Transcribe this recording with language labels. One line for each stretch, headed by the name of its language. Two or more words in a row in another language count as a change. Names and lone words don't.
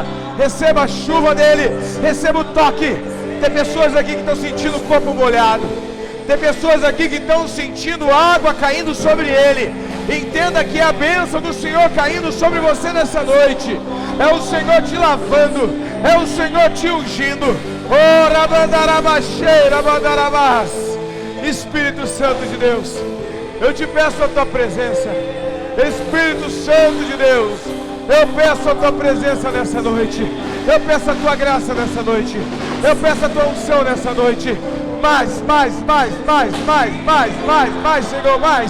Portuguese: Receba a chuva dele, receba o toque. Tem pessoas aqui que estão sentindo o corpo molhado. Tem pessoas aqui que estão sentindo água caindo sobre ele. Entenda que é a bênção do Senhor caindo sobre você nessa noite. É o Senhor te lavando, é o Senhor te ungindo. Ora bandarabaxeira, bandarabás. Espírito Santo de Deus, eu te peço a tua presença. Espírito Santo de Deus, eu peço a tua presença nessa noite. Eu peço a tua graça nessa noite. Eu peço a tua unção nessa noite. Mais, Senhor, mais.